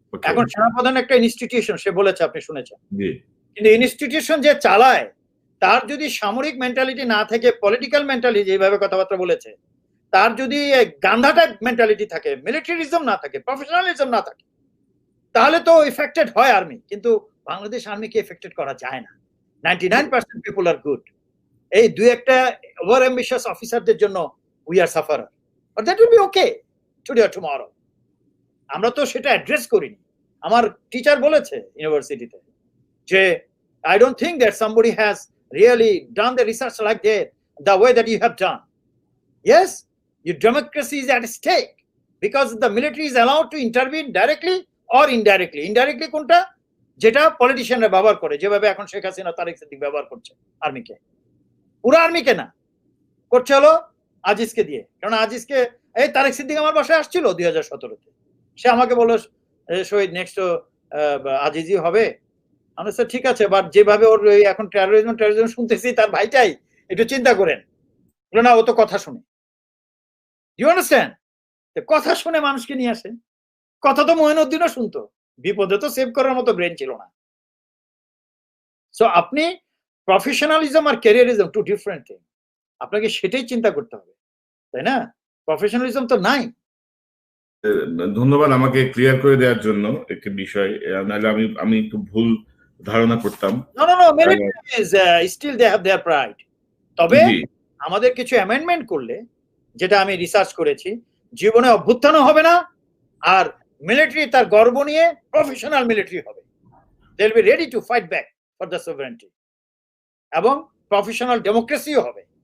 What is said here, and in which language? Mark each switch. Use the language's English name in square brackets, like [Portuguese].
[Bangla] এখন সেনাপ্রধান একটা ইনস্টিটিউশন, সে বলেছে, আপনি শুনেছেন, কিন্তু ইনস্টিটিউশন যে চালায় তার যদি সামরিক মেন্টালিটি না থেকে পলিটিক্যাল মেন্টালিটি, যেভাবে কথাবার্তা বলেছে, তার যদি গান্ধা টাইপ মেন্টালিটি থাকে, মিলিটারিজম না থাকে, প্রফেশনালিজম না থাকে, তাহলে তো এফেক্টেড হয় আর্মি। কিন্তু বাংলাদেশ আর্মিকে এফেক্টেড করা যায় না। 99% [English] People are good. [Bangla] এই দুই একটা [English] over ambitious [Bangla] অফিসারদের জন্য [English] We are sufferer, but that will be okay today or tomorrow. [Bangla] আমরা তো সেটা অ্যাড্রেস করিনি। আমার টিচার বলেছে ইউনিভার্সিটিতে যে [English] I don't think that somebody has really done the research like that, the way that you have done. Yes, your democracy is at stake because the military is allowed to intervene directly or indirectly. [Bangla] Indirectly কোনটা? যেটা পলিটিশিয়ানরা ব্যবহার করে, যেভাবে এখন শেখ হাসিনা তারেক সিদ্দিক ব্যবহার করছে আর্মিকে। পুরো আর্মিকে না, করছে হলো আজিজকে দিয়ে। কারণ আজিজকে, এই তারেক সিদ্দিক আমার বাসায় আসছিল 2017-তে, সে আমাকে বলল শহীদ নেক্সট আজিজই হবে। আমি স্যার ঠিক আছে, বাট যেভাবে ওর এখন টেরোরিজম শুনতেছি, তার ভাইটাই, একটু চিন্তা করেন। বলে না, ও তো কথা শুনে। [English] You understand? [Bangla] কথা শুনে মানুষকে নিয়ে আসে। কথা তো মঈনুদ্দিনও শুনতো, বিপদে তো সেভ করার মতো ব্রেন ছিল না। সো আপনি প্রফেশনালিজম আর ক্যারিয়ারিজম [English] two different thing, [Bangla] আপনাকে সেটাই চিন্তা করতে হবে, তাই না? প্রফেশনালিজম তো নাই। ধন্যবাদ আমাকে ক্লিয়ার করে দেওয়ার জন্য একটি বিষয়, নাহলে আমি একটু ভুল ধারণা করতাম। [English] No, military is still they have their pride. [Bangla] তবে জি আমাদের কিছু অ্যামেন্ডমেন্ট করলে, যেটা আমি রিসার্চ করেছি, জীবনে অভ্যুত্থানও হবে না, আর মিলিটারি তার গর্ব নিয়ে প্রফেশনাল মিলিটারি হবে। [English] they will be ready to fight back for the sovereignty, [Bangla] এবং প্রফেশনাল ডেমোক্রেসিও হবে।